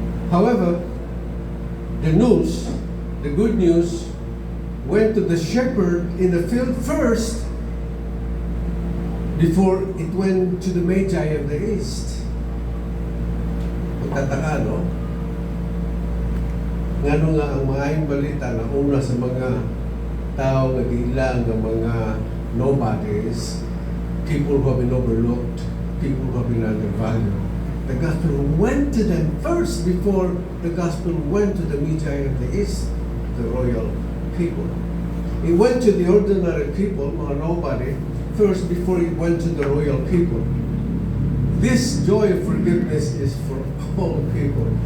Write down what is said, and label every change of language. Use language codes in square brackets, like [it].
[en] However, the good news, went to the shepherd in the field first before it went to the Magi of the East. [tl] Magtataka, no? [ceb] Ngano nga ang maayong balita na una sa mga tao nga giilang ng mga nobodies, [en] people who have been overlooked, people who have been undervalued. The gospel went to them first before the gospel went to the Magi of the East, the royal people. It went to the ordinary people, mga nobody, first before it went to the royal people. This joy of forgiveness is for all people.